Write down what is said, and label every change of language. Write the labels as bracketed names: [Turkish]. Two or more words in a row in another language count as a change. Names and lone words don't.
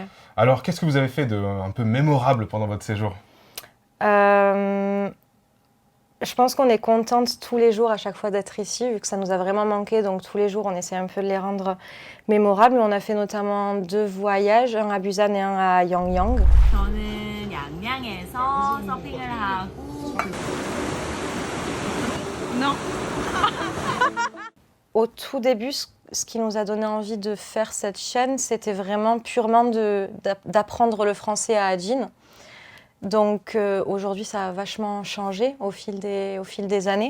[French] Alors, qu'est-ce que vous avez fait de un peu mémorable pendant votre séjour ? Je pense qu'on est contente tous les jours à chaque fois d'être ici, vu que ça nous a vraiment manqué. Donc tous les jours, on essaie un peu de les rendre mémorables. On a fait notamment 2 voyages, un à Busan et un à Yangyang. [Korean] 저는 양양에서 서핑을 하고 [French] Au tout début, ce qui nous a donné envie de faire cette chaîne, c'était vraiment purement d'apprendre le français à Ajin. Donc aujourd'hui, ça a vachement changé au fil des années.